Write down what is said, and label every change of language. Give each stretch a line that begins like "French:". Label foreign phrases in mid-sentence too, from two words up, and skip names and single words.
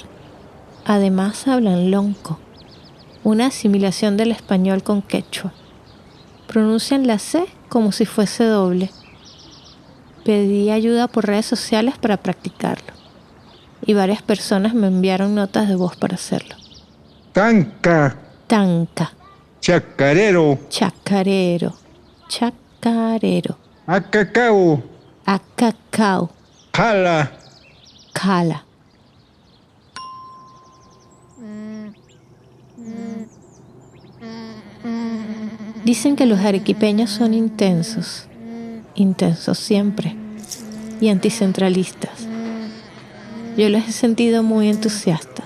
Spanish: Además hablan lonco, una asimilación del español con quechua. Pronuncian la C como si fuese doble. Pedí ayuda por redes sociales para practicarlo, y varias personas me enviaron notas de voz para hacerlo. Tanca, Tanca, chacarero, chacarero, chacarero, acacao, acacao, jala, cala. Dicen que los arequipeños son intensos siempre, y anticentralistas. Yo los he sentido muy entusiastas.